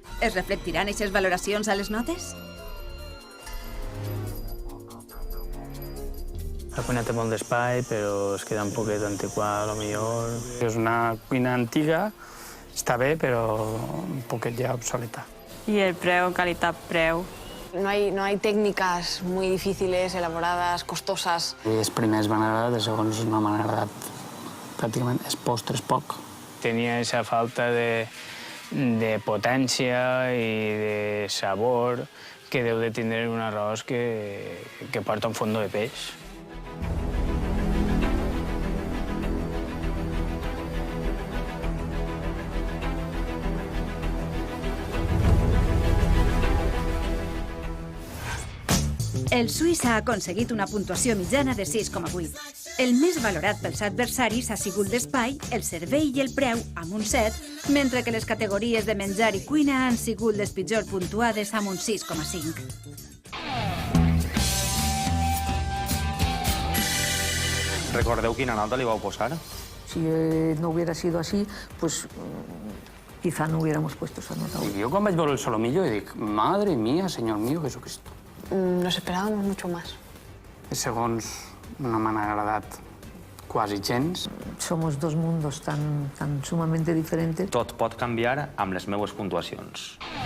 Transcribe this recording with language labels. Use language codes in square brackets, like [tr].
[ca] Es reflectiran aquestes valoracions a les notes? La cuina té molt d'espai, però es queda un poquet antiquada, millor. És una cuina antiga, està bé, però un poquet ja obsoleta. [es] Y el preu, calidad-preu. No hay técnicas muy difíciles, elaboradas, costosas. [ca] Els primers m'han agradat, els segons no m'han agradat pràcticament. Els postres poc. Tenia aquesta falta de potència i de sabor que deu de tindre un arròs que porta un fondo de peix. El suís ha aconseguit una puntuació mitjana de 6,8. El més valorat pels adversaris ha sigut l'espai, el servei i el preu, amb un 7, mentre que les categories de menjar i cuina han sigut les pitjor puntuades amb un 6,5. Recordeu quina nota li vau posar? [es] Si no hubiera sido así, pues quizá no hubiéramos puesto esa nota. [ca] Jo quan vaig veure el solomillo dic, [es] madre mía, señor mío, [ca] Jesucristo. [es] Nos esperábamos mucho más. [ca] Els segons no m'han agradat quasi gens. [es] Somos dos mundos tan sumamente diferentes. [ca] Tot pot canviar amb les meues puntuacions.